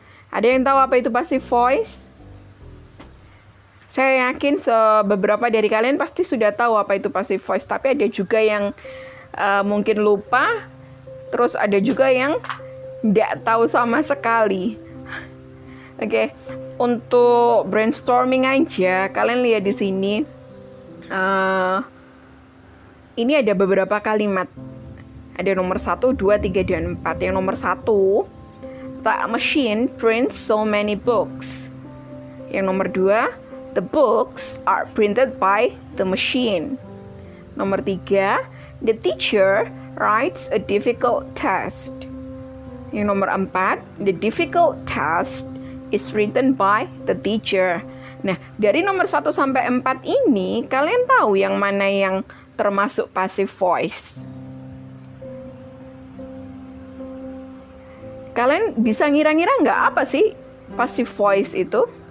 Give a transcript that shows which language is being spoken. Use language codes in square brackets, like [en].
[id] Ada yang tahu apa itu passive voice? Saya yakin beberapa dari kalian pasti sudah tahu apa itu passive voice, tapi ada juga yang mungkin lupa, terus ada juga yang tidak tahu sama sekali. Oke, untuk brainstorming aja, kalian lihat di sini. Ini ada beberapa kalimat. Ada nomor 1, 2, 3, dan 4. Yang nomor 1, [en] the machine prints so many books. [id] Yang nomor 2, [en] the books are printed by the machine. [id] Nomor 3, [en] the teacher writes a difficult test. [id] Yang nomor 4, [en] the difficult test is written by the teacher. [id] Nah, dari nomor 1 sampai 4 ini, kalian tahu yang mana yang termasuk passive voice? Kalian bisa ngira-ngira nggak apa sih passive voice itu?